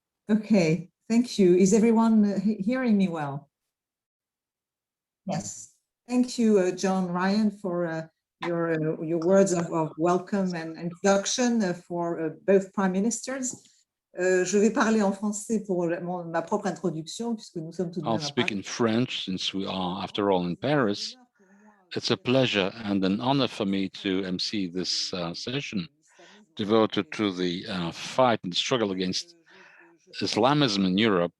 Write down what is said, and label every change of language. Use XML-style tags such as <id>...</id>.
<en>Okay, thank you. Is everyone hearing me well? Yes. Thank you, John Ryan, for your words of welcome and introduction for both prime ministers.</en> <fr>Je vais parler en français pour ma propre introduction, puisque nous sommes tout de même.</fr> <en>I'll speak in French since we are, after all, in Paris. It's a pleasure and an honor for me to MC this session devoted to the fight and struggle against Islamism in Europe.</en>